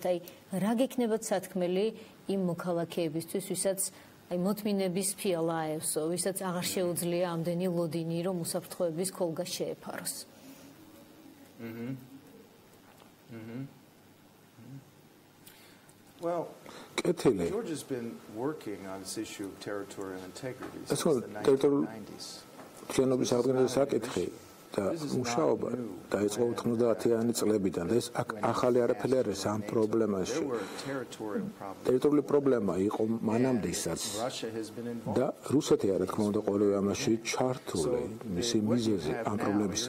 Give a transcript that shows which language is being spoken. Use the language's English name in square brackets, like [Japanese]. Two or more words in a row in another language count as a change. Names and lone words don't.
[Georgian] აი, რა გექნებათ სათქმელი იმ მოქალაქეებისთვის, ვისაც აი მოთმინების ფიალა აევსო, ვისაც აღარ შეუძლია ამდენი ლოდინი, რომ უსაფრთხოების ქოლგა შეეფაროს. [English] Well, [Georgian] კეთილი. [English] George has been working on this issue of territorial integrity [Georgian] ეს [English] since the 1990s. [Georgian] მთლიანობის აღდგენის საკითხი და მუშაობა დაიწყო 90-იანი წლებიდან და ეს ახალი არაფერი არ არის ამ პრობლემაში. ტერიტორიული პრობლემა იყო მანამდესაც და რუსეთი რა თქმა უნდა ყოველივე ამაში ჩართული, მისი მიზეზი ამ პრობლემისა.